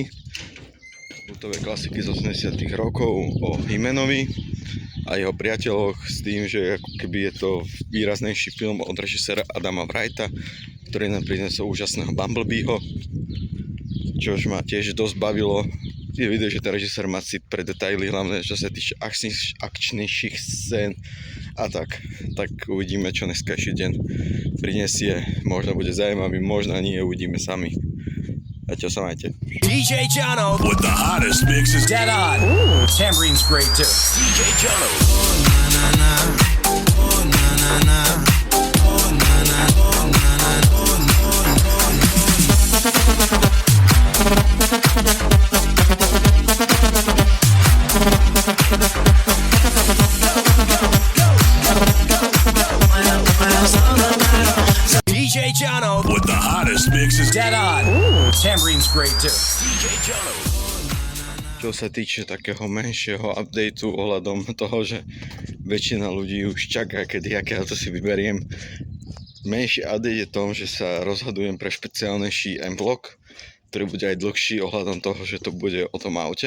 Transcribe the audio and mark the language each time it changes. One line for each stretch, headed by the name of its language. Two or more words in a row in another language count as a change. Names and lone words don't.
Slovak: Kultovej klasiky z 80 rokov o He-Manovi a jeho priateľoch s tým, že ako keby je to výraznejší film od režisera Adama Wrighta, ktorý nám prinesol úžasného Bumblebeeho, čož ma tiež dosť bavilo. Je vidieť, že ten režisér má cit pre detaily, hlavne čo sa týče akčnejších scén a tak uvidíme, čo dneskajší deň prinesie. Možno bude zaujímavý, možno nie, uvidíme sami. A čo sa majte.
English: DJ Jono with the hottest mixes. Dead on. Ooh, Tambourine's great too. DJ Jono. Oh na na na. Oh na na na. Oh na na. Oh na na. Oh no DJ Jono with the hottest mixes. Dead on. Ooh, Tambourine's great too. DJ Jono.
Slovak: Čo sa týče takého menšieho updateu ohľadom toho, že väčšina ľudí už čaká, kedy aké auto si vyberiem. Menší update je tom, že sa rozhodujem pre špeciálnejší M-vlog, ktorý bude aj dlhší ohľadom toho, že to bude o tom aute.